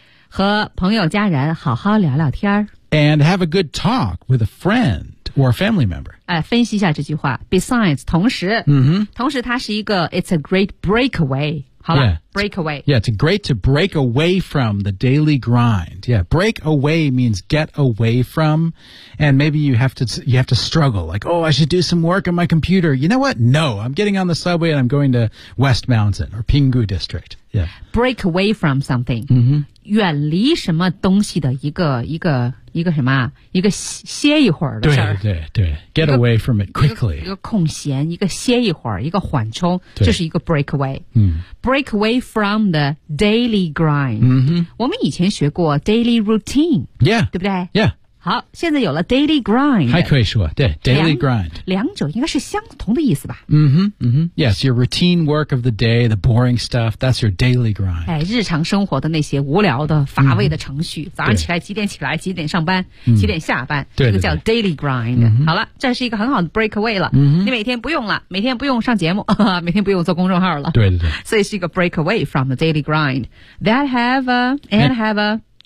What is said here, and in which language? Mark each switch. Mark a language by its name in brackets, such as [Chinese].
[Chinese] 和朋友家人好好聊聊天。 [English] And have a good talk with a friend or a family member. [Chinese] 分析一下这句话。Besides, 同时、 mm-hmm. 同时它是一个 [English] it's a great breakaway. [Chinese] 好了、 [English] yeah. break away. Yeah, it's great to break away from the daily grind. Yeah, break away means get away from. And maybe you have to struggle. Like, oh, I should do some work on my computer. You know what? No, I'm getting on the subway and I'm going to West Mountain or Pinggu District. Yeah. Break away from something. Mm-hmm. [Chinese] 远离什么东西的一个什么一个歇一会儿的事儿。对对对。 [English] Get away from it quickly. [Chinese] 一个空闲一个歇一会儿一个缓冲就是一个 break away.、 [English] Break away from the daily grind.、 Mm-hmm. [Chinese] 我们以前学过 daily routine. [English] Yeah. [Chinese] 对不对 [English] Yeah. [Chinese] 好现在有了 daily grind. 还可以说对 daily grind. 两者应该是相同的意思吧。 [English] Yes, your routine work of the day, the boring stuff, that's your daily grind. [Chinese] 哎日常生活的那些无聊的乏味的程序、早上起来几点起来几点上班、几点下班对这个叫 daily grind.、好了这是一个很好的 breakaway 了、你每天不用了每天不用上节目每天不用做公众号了。对对对。所以是一个 [English] breakaway from the daily grind. That have a, and have a